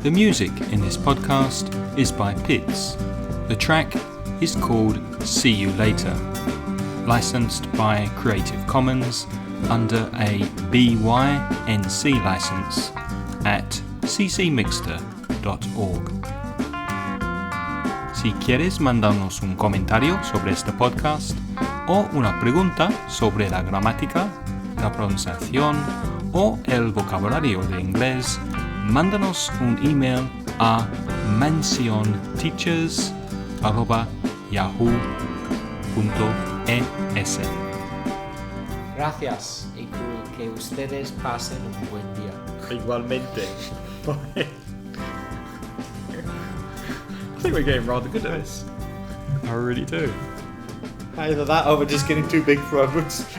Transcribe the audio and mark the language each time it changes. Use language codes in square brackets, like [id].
[en] The music in this podcast is by Pitts. The track is called See You Later, licensed by Creative Commons under a BY-NC license at ccmixter.org. [es] Si quieres mandarnos un comentario sobre este podcast o una pregunta sobre la gramática, la pronunciación o el vocabulario de inglés, mándanos un email a mansionteachers@yahoo.es. Gracias y que ustedes pasen un buen día. Igualmente. Bye. [en] I think we're getting rather good at this. I really do. Either that or we're just getting too big for our boots.